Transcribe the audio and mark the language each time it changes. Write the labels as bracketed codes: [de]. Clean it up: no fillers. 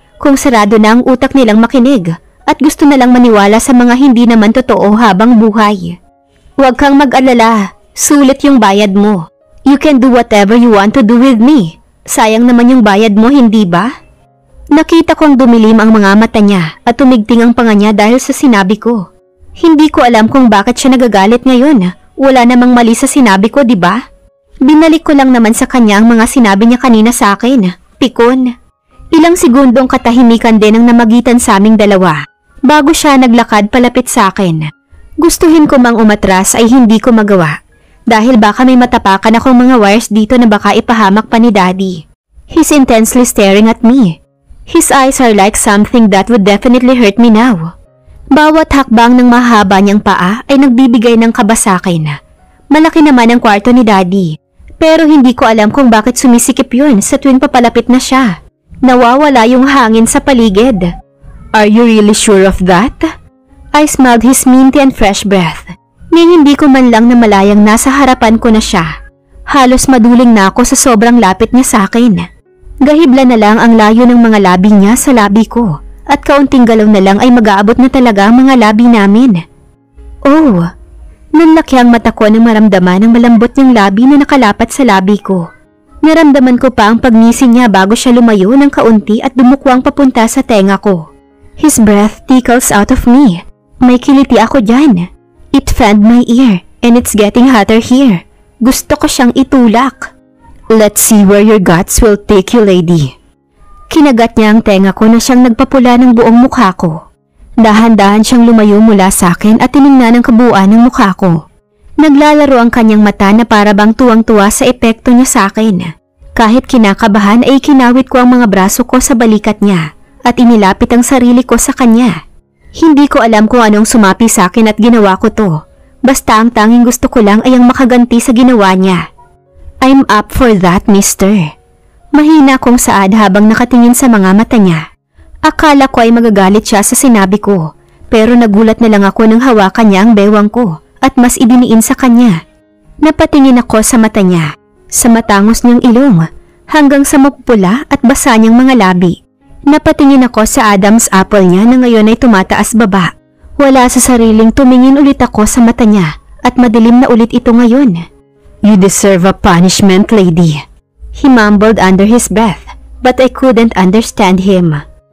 [tl] Kung sarado na ang utak nilang makinig at gusto na lang maniwala sa mga hindi naman totoo habang buhay. Huwag kang mag-alala, sulit yung bayad mo. [en] You can do whatever you want to do with me. [tl] Sayang naman yung bayad mo, hindi ba? Nakita kong dumilim ang mga mata niya at tumigting ang panga niya dahil sa sinabi ko. Hindi ko alam kung bakit siya nagagalit ngayon. Wala namang mali sa sinabi ko, di ba? Binalik ko lang naman sa kanya ang mga sinabi niya kanina sa akin. Pikon. Ilang segundong katahimikan din ang namagitan sa aming dalawa bago siya naglakad palapit sa akin. Gustuhin ko mang umatras ay hindi ko magawa dahil baka may matapakan akong mga wires dito na baka ipahamak pa ni Daddy. [en] He's intensely staring at me. His eyes are like something that would definitely hurt me now. [tl] Bawat hakbang ng mahaba niyang paa ay nagbibigay ng kaba sa akin. Malaki naman ang kwarto ni Daddy, pero hindi ko alam kung bakit sumisikip yun sa tuwing papalapit na siya. Nawawala yung hangin sa paligid. [en] Are you really sure of that? I smelled his minty and fresh breath. [tl] Ni hindi ko man lang namalayang nasa harapan ko na siya. Halos maduling na ako sa sobrang lapit niya sa akin. Gahibla na lang ang layo ng mga labi niya sa labi ko. At kaunting galaw na lang ay mag-aabot na talaga ang mga labi namin. Oh, nanlaki ang mata ko nang maramdaman ang malambot niyang labi na nakalapat sa labi ko. Naramdaman ko pa ang pagngisi niya bago siya lumayo ng kaunti at dumukwang papunta sa tenga ko. [en] His breath tickles out of me. [tl] May kiliti ako dyan. [en] It fanned my ear and it's getting hotter here. [tl] Gusto ko siyang itulak. [en] Let's see where your guts will take you, lady. [tl] Kinagat niya ang tenga ko na siyang nagpapula ng buong mukha ko. Dahan-dahan siyang lumayo mula sa akin at tiningnan ang kabuuan ng mukha ko. Naglalaro ang kanyang mata na para bang tuwang-tuwa sa epekto niya sa akin. Kahit kinakabahan ay kinawit ko ang mga braso ko sa balikat niya at inilapit ang sarili ko sa kanya. Hindi ko alam kung anong sumapi sa akin at ginawa ko to. Basta ang tanging gusto ko lang ay ang makaganti sa ginawa niya. [en] I'm up for that, mister. [tl] Mahina akong saad habang nakatingin sa mga mata niya. Akala ko ay magagalit siya sa sinabi ko, pero nagulat na lang ako nang hawakan niya ang bewang ko at mas idiniin sa kanya. Napatingin ako sa mata niya, sa matangos niyang ilong, hanggang sa mapupula at basa niyang mga labi. Napatingin ako sa Adam's apple niya na ngayon ay tumataas baba. Wala sa sariling tumingin ulit ako sa mata niya at madilim na ulit ito ngayon. [en] You deserve a punishment, lady. He mumbled under his breath, but I couldn't understand him.